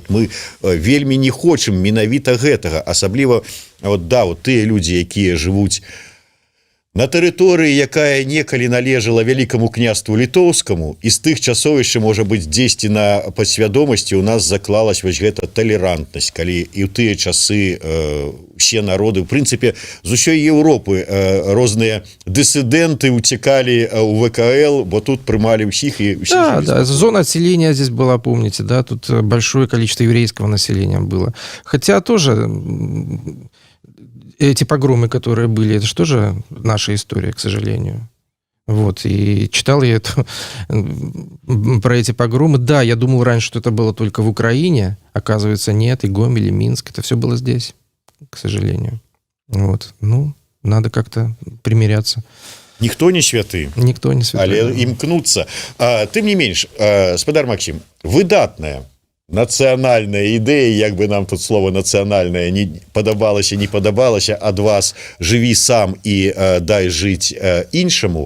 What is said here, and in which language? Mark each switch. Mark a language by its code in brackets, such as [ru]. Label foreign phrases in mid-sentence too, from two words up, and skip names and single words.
[be] мы вельмі не хочам менавіта гэтага, асабліва вот да, вот тыя людзі, якія жывуць на тэрыторыі, якая некалі належала вялікаму княству літоўскаму, і з тых часоў яшчэ, можа быць, дзесьці на падсвядомасці у нас заклалась вось гэта талерантнасць, калі і ў тыя часы усе народы, в прынцыпе, з усёй Еўропы розныя дысідэнты уцекалі у ВКЛ, бо тут прымалі ўсіх і ўсіх. [ru] Да, зона отселения здесь была, помните, да, тут большое количество еврейского населения было. Хотя тоже... Эти погромы, которые были, это же тоже наша история, к сожалению. Вот, и читал я это, про эти погромы. Да, я думал раньше, что это было только в Украине. Оказывается, нет, и Гомель, и Минск. Это все было здесь, к сожалению. Вот, ну, надо как-то примиряться. [be] Ніхто не святы. Ніхто не святы. Але імкнуцца. Тым не менш, спадар Максім, выдатная нацыянальная ідэя, як бы нам тут слово нацыянальнае не падабалася, не падабалася, ад вас жыві сам і дай жыць іншаму.